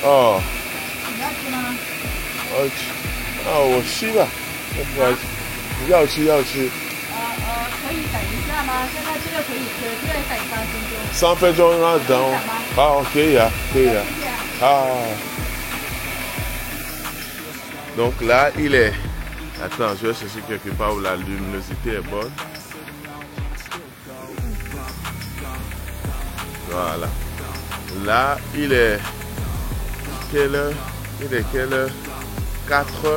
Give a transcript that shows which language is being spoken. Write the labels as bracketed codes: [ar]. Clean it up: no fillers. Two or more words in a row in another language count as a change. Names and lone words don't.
[zh] 哦。你要吃吗？我吃吧。要吃。可以等一下吗？现在这个可以吃，这个等3分钟。3分钟啊，等。好，可以啊。 [fr] 好。Donc là, il est... Attends, je vais chercher quelque part où la luminosité est bonne. Voilà. Là, il est... Quelle heure? Il est quelle heure? 4 heures.